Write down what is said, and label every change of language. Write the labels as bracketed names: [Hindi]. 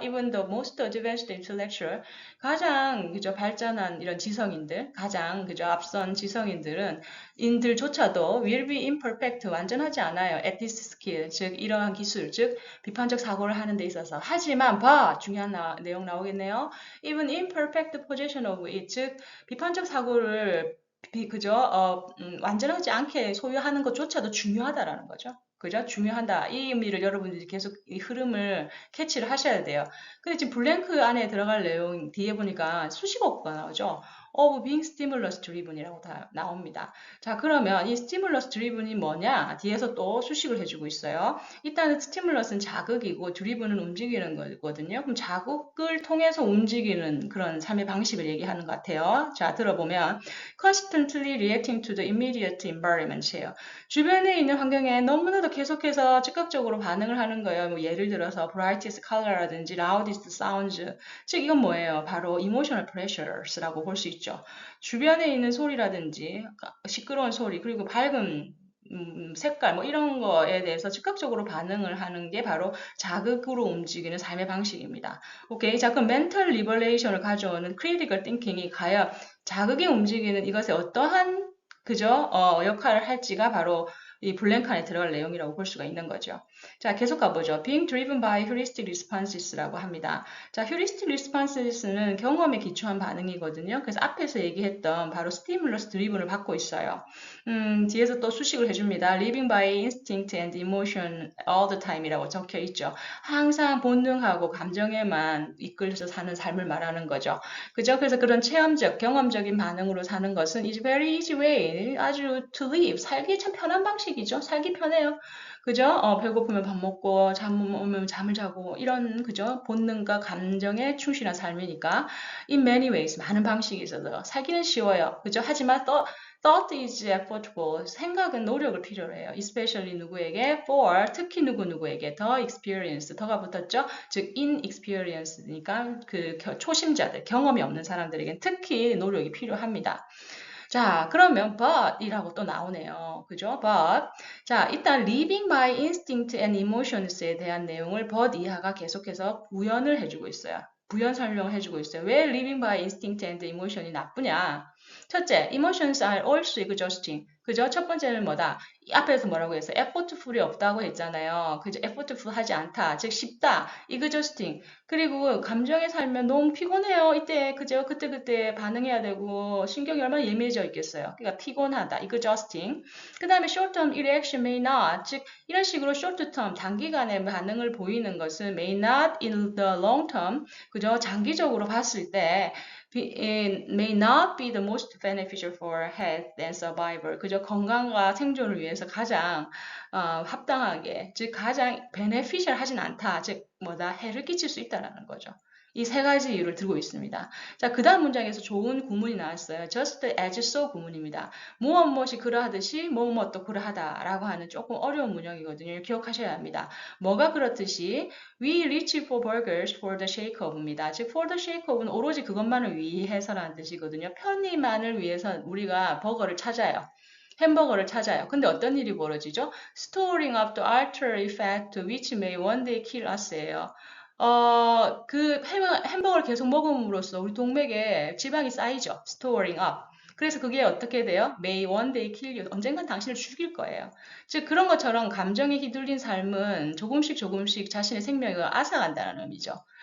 [English] Even the most advanced intellectual, [Korean] 가장, 그죠, 발전한 이런 지성인들, 가장, 그죠, 앞선 지성인들은, 인들조차도 [English] will be imperfect, [Korean] 완전하지 않아요. [English] at this skill, [Korean] 즉, 이러한 기술, 즉, 비판적 사고를 하는 데 있어서. 하지만, 중요한 내용 나오겠네요. [English] Even imperfect possession of it, [Korean] 즉, 비판적 사고를 그죠? 완전하지 않게 소유하는 것조차도 중요하다라는 거죠. 그죠? 중요하다. 이 의미를 여러분들이 계속 이 흐름을 캐치를 하셔야 돼요. 근데 지금 블랭크 안에 들어갈 내용 뒤에 보니까 수식어가 나오죠. of being stimulus driven이라고 다 나옵니다. 자, 그러면 이 stimulus driven이 뭐냐? 뒤에서 또 수식을 해주고 있어요. 일단은 stimulus는 자극이고 driven은 움직이는 거거든요. 그럼 자극을 통해서 움직이는 그런 삶의 방식을 얘기하는 것 같아요. 자, 들어보면 [English] constantly reacting to the immediate environment이에요. [Korean] 주변에 있는 환경에 너무나도 계속해서 즉각적으로 반응을 하는 거예요. 뭐 예를 들어서 [English] brightest color라든지 loudest sounds. [Korean] 즉 이건 뭐예요? 바로 emotional pressures라고 볼 수 있죠. 주변에 있는 소리라든지 시끄러운 소리 그리고 밝은 색깔 뭐 이런 거에 대해서 즉각적으로 반응을 하는 게 바로 자극으로 움직이는 삶의 방식입니다. 오케이. 자, 그럼 mental liberation을 가져오는 critical thinking이 과연 자극이 움직이는 이것에 어떠한 그죠? 역할을 할지가 바로 이 블랭크 안에 들어갈 내용이라고 볼 수가 있는 거죠. 자, 계속 가보죠. [English] Being driven by heuristic responses라고 합니다. [Korean] 자, heuristic responses는 경험에 기초한 반응이거든요. 그래서 앞에서 얘기했던 바로 stimulus driven을 받고 있어요. 뒤에서 또 수식을 해줍니다. [English] Living by instinct and emotion all the time이라고 적혀 있죠. [Korean] 항상 본능하고 감정에만 이끌려서 사는 삶을 말하는 거죠. 그죠? 그래서 그런 체험적, 경험적인 반응으로 사는 것은 [English] is very easy way, [Korean] 아주 [English] to live, [Korean] 살기 참 편한 방식이죠. 살기 편해요. 그죠? 배고프면 밥 먹고, 잠 오면 잠을 자고, 이런, 그죠? 본능과 감정에 충실한 삶이니까, [English] in many ways, [Korean] 많은 방식이 있어서 살기는 쉬워요. 그죠? 하지만 또, [English] thought is effortful. [Korean] 생각은 노력을 필요로 해요. especially 누구에게, for, 특히 누구누구에게, 더 experience, 더가 붙었죠? 즉, inexperienced니까 그 초심자들, 경험이 없는 사람들에겐 특히 노력이 필요합니다. 자, 그러면 but이라고 또 나오네요. 그죠? but. 자, 일단 living by instinct and emotions에 대한 내용을 but 이하가 계속해서 부연을 해주고 있어요. 부연 설명을 해주고 있어요. [English] 왜 living by instinct and emotion이 [Korean] 나쁘냐? 첫째, [English] emotions are also exhausting. [Korean] 그죠? 첫 번째는 뭐다? 이 앞에서 뭐라고 했어요? effortful이 없다고 했잖아요. 그죠? effortful 하지 않다. 즉, 쉽다. exhausting. 그리고 감정에 살면 너무 피곤해요. 이때, 그죠? 그때 반응해야 되고, 신경이 얼마나 예민해져 있겠어요. 그러니까 피곤하다. exhausting. [English] 그 다음에 short-term reaction may not. [Korean] 즉, 이런 식으로 short-term, 단기간에 반응을 보이는 것은 [English] may not in the long-term. [Korean] 그죠? 장기적으로 봤을 때, [English] it may not be the most beneficial for health and survival. [Korean] 그저 건강과 생존을 위해서 가장 합당하게, 즉 가장 beneficial 하진 않다. 즉 뭐다 해를 끼칠 수 있다라는 거죠. 이 세 가지 이유를 들고 있습니다. 자, 그 다음 문장에서 좋은 구문이 나왔어요. just as so 구문입니다. 무엇이 그러하듯이 뭐뭐도 그러하다라고 하는 조금 어려운 문장이거든요. 기억하셔야 합니다. 뭐가 그렇듯이 [English] We reach for burgers for the sake of입니다. [Korean] 즉 for the sake of는 오로지 그것만을 위해서라는 뜻이거든요. 편의만을 위해서 우리가 버거를 찾아요. 햄버거를 찾아요. 근데 어떤 일이 벌어지죠? [English] Storing up the artery fat which may one day kill us예요. [Korean] 그 햄버거를 계속 먹음으로써 우리 동맥에 지방이 쌓이죠. [English] Storing up. [Korean] 그래서 그게 어떻게 돼요? [English] May one day kill you. [Korean] 언젠간 당신을 죽일 거예요. 즉 그런 것처럼 감정에 휘둘린 삶은 조금씩 자신의 생명을 앗아간다는 의미죠.